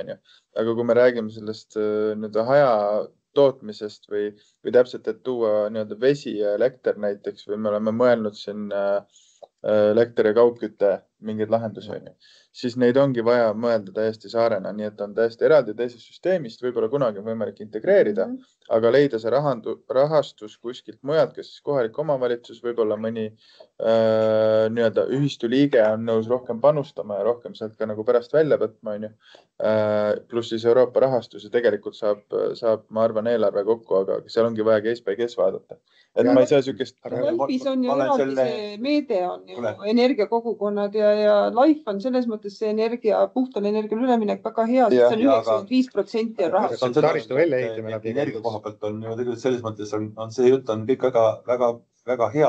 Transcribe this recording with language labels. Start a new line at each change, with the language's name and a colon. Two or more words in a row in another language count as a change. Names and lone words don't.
Estonian: Aga kui me räägime sellest haja tootmisest või täpselt, et tuua vesi ja elekter näiteks või me oleme mõelnud siin elekter ja kaugkütte mingeid lahendusi, siis neid ongi vaja mõelda täiesti saarena, nii et on täiesti eraldi teisest süsteemist, võib-olla kunagi on võimalik integreerida, aga leida see rahastus kuskilt mujalt, kes siis kohalik omavalitsus, võib-olla mõni ühistu liige on nõus rohkem panustama ja rohkem sealt ka nagu pärast välja võtma, pluss siis Euroopa rahastus ja tegelikult saab, ma arvan, eelarve kokku, aga seal ongi vaja
English: case by case
Estonian: vaadata. Et ma ei saa sükest... Laifis on ju eraldi see meede on ju energiakogukonnad ja Laif on selles mõttes see puhtale energiale üleminek väga hea, sest see on 95% on rahast. Energia koha pealt on ju tegelikult selles mõttes on see jutt on kõik väga hea.